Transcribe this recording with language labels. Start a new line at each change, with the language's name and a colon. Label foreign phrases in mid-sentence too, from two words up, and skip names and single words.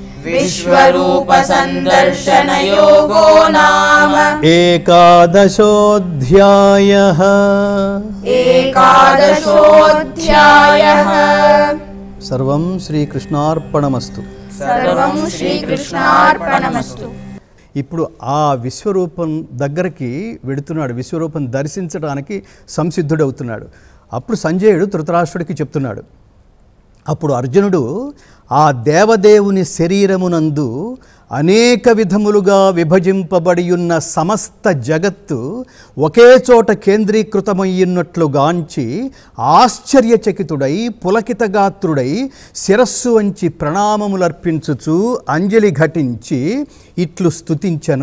Sanskrit: विश्वरूपसन्दर्शनयोगो नाम एकादशोऽध्यायः एकादशोऽध्यायः सर्वं श्रीकृष्णार्पणमस्तु सर्वं श्रीकृष्णार्पणमस्तु
Telugu: ఇప్పుడు ఆ విశ్వరూపం దగ్గరికి వెడుతున్నాడు, విశ్వరూపం దర్శించడానికి సంసిద్ధుడవుతున్నాడు. అప్పుడు సంజయుడు ధృతరాష్ట్రుడికి చెప్తున్నాడు. అప్పుడు అర్జునుడు ఆ దేవదేవుని శరీరమునందు అనేక విధములుగా విభజింపబడి ఉన్న సమస్త జగత్తు ఒకే చోట కేంద్రీకృతమయ్యున్నట్లుగాంచి ఆశ్చర్యచకితుడై పులకితగాత్రుడై శిరస్సు వంచి ప్రణామములర్పించుచు అంజలి ఘటించి ఇట్లు స్తుతించను.